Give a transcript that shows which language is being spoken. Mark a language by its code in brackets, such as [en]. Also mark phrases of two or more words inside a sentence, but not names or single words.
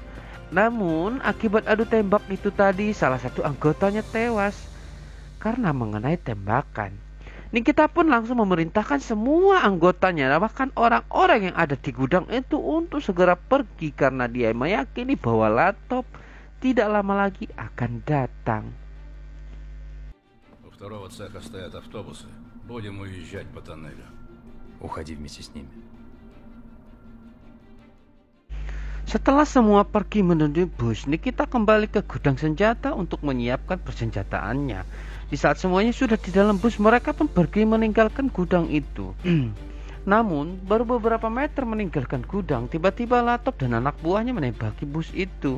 [id] Namun akibat adu tembak itu tadi, salah satu anggotanya tewas karena mengenai tembakan. Nikita pun langsung memerintahkan semua anggotanya, bahkan orang-orang yang ada di gudang itu, untuk segera pergi karena dia meyakini bahwa Latov tidak lama lagi akan datang. [ru] У второго цеха стоят автобусы. Будем уезжать по тоннелю. Уходи вместе с ними. [id] Setelah semua pergi menuju bus, Nikita kembali ke gudang senjata untuk menyiapkan persenjataannya. Di saat semuanya sudah di dalam bus, mereka pun pergi meninggalkan gudang itu. Namun, baru beberapa meter meninggalkan gudang, tiba-tiba Latov dan anak buahnya menembaki bus itu.